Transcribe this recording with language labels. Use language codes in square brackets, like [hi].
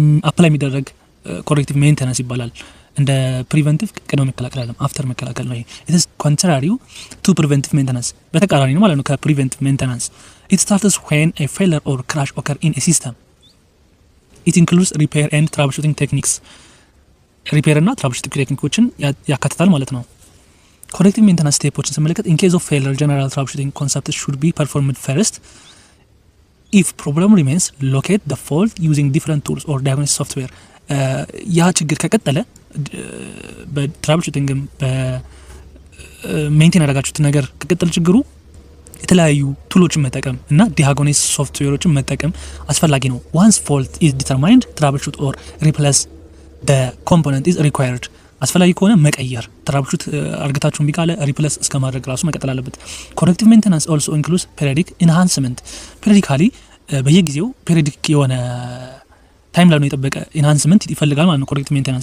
[am] አፕላይ የሚደረግ ኮሬክቲቭ ሜንቴናንስ ይባላል። እንደ ፕሪቨንቲቭ ቅድመ መከላከል አይደለም፣ አፍተር መከላከል ነው። [en] it is contrary to preventive maintenance [am] በተቃራኒ ነው ማለት ነው ከፕሪቨንቲቭ ሜንቴናንስ። [en] it starts when a failure or crash occur in a system. it includes repair and troubleshooting techniques [am] ሪፔር እና ትራብልሹቲንግ ቴክኒኮችን ያካትታል ማለት ነው። ኮሬክቲቭ ሜንቴናንስ ስቴፖችን ስንመለከት [en] in case of failure general troubleshooting concepts should be performed first. if problem remains locate the fault using different tools or diagnostic software [am] ያ ችግር ከቀጠለ በትራብልሹቲንግም በሜንቴን ያደረጋችሁት ነገር ከቀጠለ ችግሩ የተለያዩ ቱሎችን መጠቀም እና ዲያግኖሲስ ሶፍትዌሮችን መጠቀም አስፈላጊ ነው። [en] once fault is determined troubleshoot or replace the component is required [am] አስፈላጊ ከሆነ መቀየር ትራብልሹት አርግታችሁን ቢቃለ ሪፕሌስ እስከ ማድረግ ራሱ መቀጠል አለበት። ኮሬክቲቭ ሜንቴናንስ [en] also includes periodic enhancement [am] ፔሪዲካሊ በየጊዜው ፔሪዲክ የሆነ ታይም ላይ ነው የጠበቀ ኢንሃንስመንት ይፈልጋል ማለት ነው። ኮሬክቲቭ